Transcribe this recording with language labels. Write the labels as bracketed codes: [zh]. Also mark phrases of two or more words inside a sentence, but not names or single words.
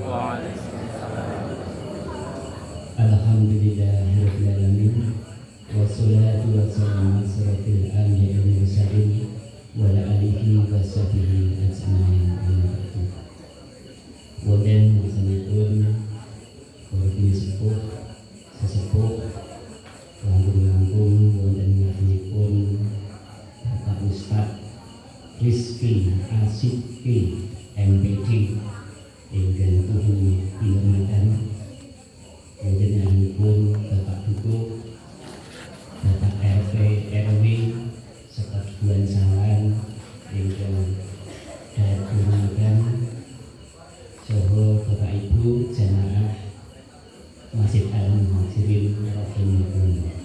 [ar] الحمد لله رب العالمين. والصلاة والسلام على أشرف الأنبياء والمرسلين وعلى آله وصحبه أجمعين. [jv] Wonten sanesipun para sepuh sesepuh langkung-langkung wonten ngatipun Bapak Ustaz Rizky Asidki MPD ingkang tuhu pinamakan panjenenganipun Bapak Dukuh Bapak RT RW Sekaduan Salam ingkang datulaken saha Bapak Ibu jamaah Masjid Al-Muhajirin rahimahumullah.